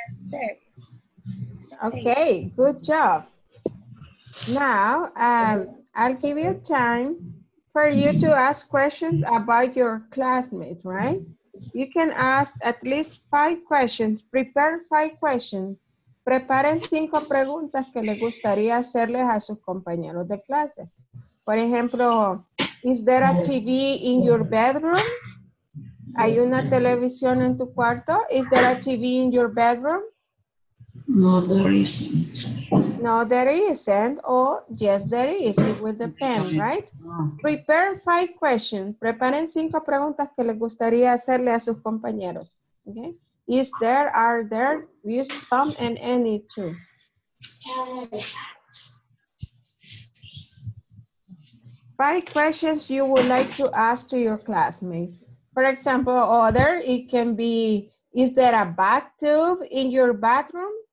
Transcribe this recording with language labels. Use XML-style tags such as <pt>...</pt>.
<en>There. Okay, good job. Now, I'll give you time for you to ask questions about your classmates, right? You can ask at least 5 questions. Prepare 5 questions.</en> <es>Preparen 5 preguntas que les gustaría hacerles a sus compañeros de clase. Por ejemplo,</es> <en>is there a TV in your bedroom?</en> <es>¿Hay una televisión en tu cuarto?</es> <en>Is there a TV in your bedroom? No, there isn't. No, there isn't. Or yes, there is. It will depend, right? Prepare 5 questions.</en> <es>Preparen 5 preguntas que les gustaría hacerle a sus compañeros.</es> <en>Okay? Is there, are there, use some and any too. Five questions you would like to ask to your classmate. For example, other, it can be, is there a bathtub in your bathroom?</en>